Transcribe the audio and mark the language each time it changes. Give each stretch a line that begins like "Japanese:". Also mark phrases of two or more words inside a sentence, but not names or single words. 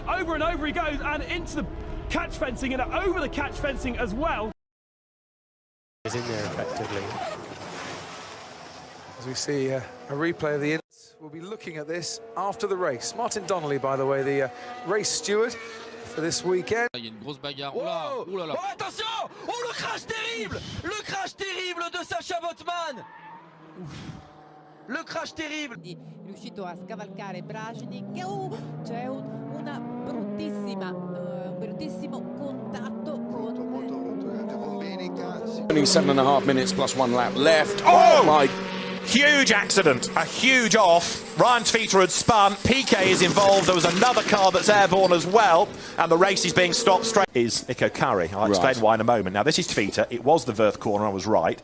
English: Over and over he goes, and into the catch fencing, and over the catch fencing as well. Is in there effectively. As we see a replay of the incident, we'll be looking at this after the race. Martin Donnelly, by the way, the race steward for this weekend.
French: Il y a une grosse bagarre. Oula, oula là. Oh, attention! Oh, le crash terrible! Le crash terrible de Sacha Botman! Le crash terrible!
Italian: Riuscito a scavalcare Brajnik. C'è un bruttissimo contatto con...
English: Only 7.5 minutes plus 1 lap left. Oh my! Huge accident, a huge off. Ryan Tveter had spun, Piquet is involved, there was another car that's airborne as well, and the race is being stopped straight. Is Iko Kari. I'll explain why in a moment. Now this is Tveter, it was the Verth corner, I was right.